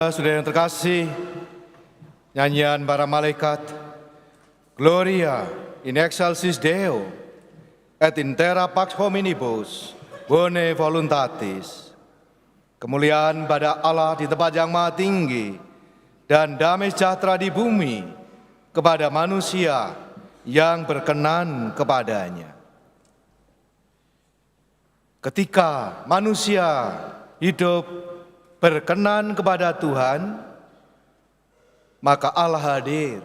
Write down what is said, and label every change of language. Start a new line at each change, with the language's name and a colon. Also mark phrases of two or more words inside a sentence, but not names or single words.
Indonesian: Saudara yang terkasih, nyanyian para malaikat,
Latin: Gloria in excelsis Deo, et in terra pax hominibus, bone voluntatis.
Indonesian: Kemuliaan pada Allah di tempat yang maha tinggi, dan damai sejahtera di bumi kepada manusia yang berkenan kepadanya. Ketika manusia hidup berkenan kepada Tuhan, maka Allah hadir.